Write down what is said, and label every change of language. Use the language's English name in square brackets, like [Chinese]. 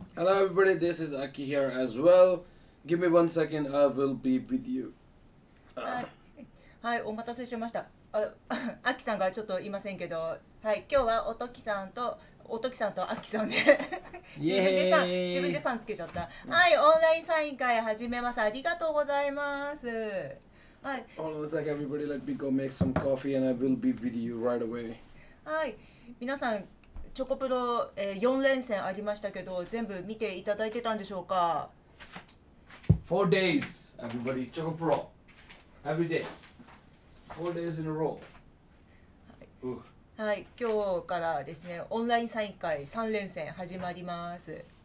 [English] Hello everybody, this is Aki here as well. Give me 1 second, I will be with you. [Japanese] はい、はい、お待たせしました。アキさんがちょっといませんけど、はい、今日はおときさんとアキさんで自分でさんつけちゃった。はい、オンラインサイン会始めます。ありがとうございます。はい。 [English] Hold on a sec, everybody. Let me go make some coffee, and I will be with you right away. [Japanese] はい、皆さんチョコプロ、4連戦ありましたけど、全部見ていただいてたんでしょうか [English] 4 days, everybody. ChocoPro. Every day. 4 days in a row. [Japanese] はい、今日からですね、オンラインサイン会3連戦始まります。